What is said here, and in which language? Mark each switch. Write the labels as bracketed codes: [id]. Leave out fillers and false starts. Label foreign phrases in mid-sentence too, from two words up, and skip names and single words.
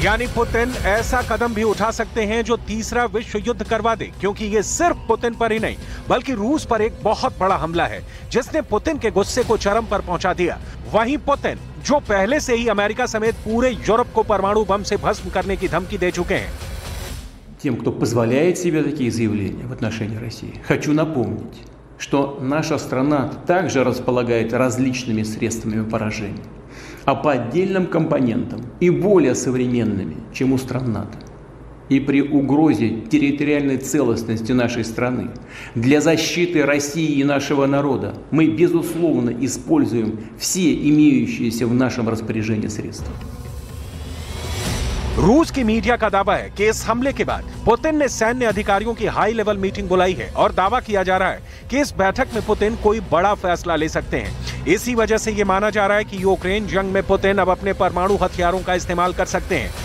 [hi] यानी पुतिन ऐसा कदम भी उठा सकते हैं जो तीसरा विश्व युद्ध करवा दे, क्योंकि ये सिर्फ पुतिन पर ही नहीं बल्कि रूस पर एक बहुत बड़ा हमला है जिसने पुतिन के गुस्से को चरम पर पहुंचा दिया। वहीं पुतिन, जो पहले से ही अमेरिका समेत पूरे यूरोप को परमाणु बम से भस्म करने की धमकी दे चुके हैं। [ru] Тем, кто позволяет себе такие заявления в отношении России, хочу напомнить, что наша страна также располагает различными средствами поражения, а по отдельным компонентам и более современными, чем у стран НАТО. И при угрозе территориальной целостности нашей страны для защиты России и нашего народа мы, безусловно, используем все имеющиеся в нашем распоряжении средства. [hi] रूस की मीडिया का दावा है कि इस हमले के बाद पुतिन ने सैन्य अधिकारियों की [en] high level meeting [hi] बुलाई है और दावा किया जा रहा है कि इस बैठक में पुतिन कोई बड़ा फैसला ले सकते हैं। इसी वजह से यह माना जा रहा है कि यूक्रेन जंग में पुतिन अब अपने परमाणु हथियारों का इस्तेमाल कर सकते हैं।